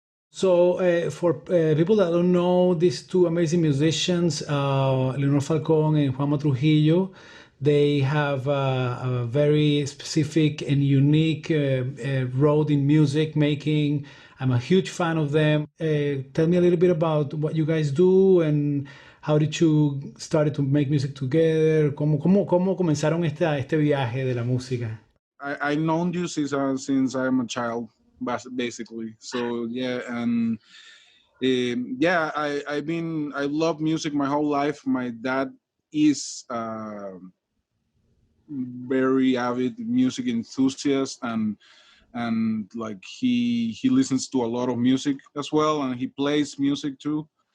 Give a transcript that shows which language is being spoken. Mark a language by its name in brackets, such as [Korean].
[English] So, for people that don't know, these two amazing musicians, Leonor Falcón and Juanma Trujillo, they have a very specific and unique road in music making. I'm a huge fan of them. Tell me a little bit about what you guys do and how did you start to make music together? [Spanish] ¿Cómo comenzaron este viaje de la música? [English] I've known you since I'm a child, basically. So yeah, and yeah, I love music my whole life. My dad is very avid music enthusiast, and like he listens to a lot of music as well, and he plays music too.